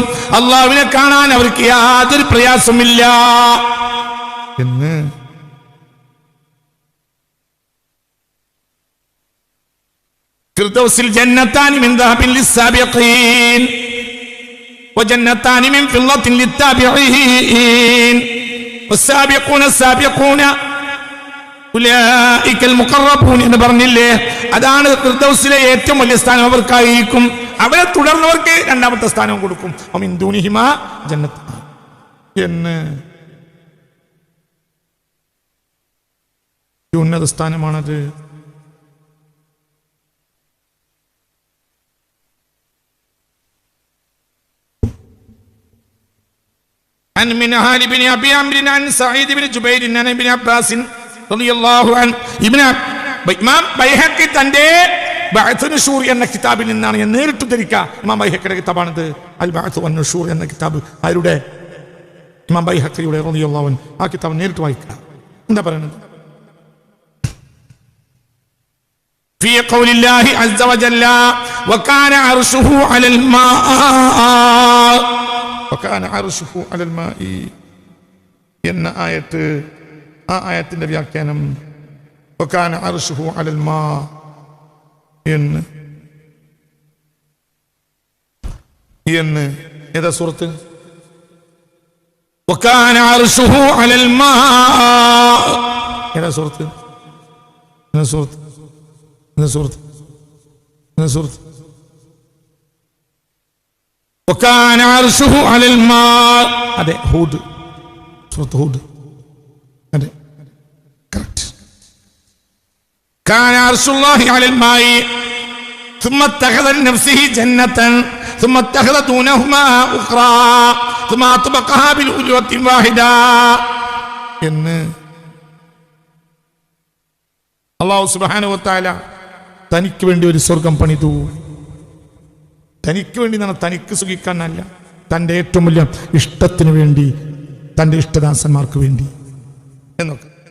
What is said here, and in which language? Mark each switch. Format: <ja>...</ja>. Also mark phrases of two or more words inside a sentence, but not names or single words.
<ml>അള്ളാഹുവിനെ കാണാൻ അവർക്ക് യാതൊരു പ്രയാസമില്ല എന്ന് ഫിർദൗസിൽ</ml> <ar>جنتان من ذهب للسابقين وجنتان من فضة للتابعين والسابقون السابقون أولئك المقربون</ar> <ml>എന്ന് പറഞ്ഞില്ലേ? അതാണ് ഫിർദൗസിലെ ഏറ്റവും വലിയ സ്ഥാനം അവർക്കായിരിക്കും. അവരെ തുടർന്നവർക്ക് 2ാമത്തെ സ്ഥാനവും കൊടുക്കും.</ml> <ar>ومن دونهما جنتان</ar> <ml>എന്ന് ഉന്നത സ്ഥാനമാണത്.</ml> <ar>عن منهال بن أبي عمرو عن سعيد بن جبير عن ابن عباس رضي الله عنه.</ar> <ml>ഇമാം ബൈഹഖി തന്റെ ബഅ്സ് നുശൂർ എന്ന കിതാബിൽ നിന്നാണ് ഞാൻ നേരിട്ട് ധരിക്കുക. ഇമാം ബൈഹഖിയുടെ കിതാബാണിത്, അൽ ബഅ്സ് വൻ നുശൂർ എന്ന കിതാബ്. ആരുടെ? ഇമാം ബൈഹഖിയുടെ</ml> <ar>رضي الله عنه.</ar> <ml>ആ കിതാബ് നേരിട്ട് വായിക്കുക. എന്താ പറയുന്നത്?</ml> <ar>في قول الله عز وجل وكان عرشه على الماء وكان عرشه على الماء</ar> <ml>എന്ന ആയത്ത്, ആ ആയത്തിന്റെ വ്യാഖ്യാനം</ml> <ar>وكان عرشه على الماء</ar> <ml>എന്ന് ഏതാ സൂറത്ത്?</ml> <ar>وكان عرشه على الماء</ar> <ml>ഏതാ സൂറത്ത്?</ml> <ar>وكان عرشه على الماء.</ar> <ml>അതെ, ഹൂദ്, സൂറത്ത് ഹൂദ്. അതെ, കറക്റ്റ്.</ml> <ar>كان عرش الله على الماء ثم اتخذ لنفسه جنة ثم اتخذ دونهما أخرى ثم أطبقها بالأجرة واحدة എന്ന് الله سبحانه وتعالى</ar> <ml>തനിക്ക് വേണ്ടി ഒരു സ്വർഗം പണിതു. തനിക്ക് വേണ്ടി എന്നാണ്, തനിക്ക് സുഖിക്കാനല്ല, തൻ്റെ ഏറ്റവും വലിയ ഇഷ്ടത്തിന് വേണ്ടി, തൻ്റെ ഇഷ്ടദാസന്മാർക്ക് വേണ്ടി എന്നൊക്കെ.</ml>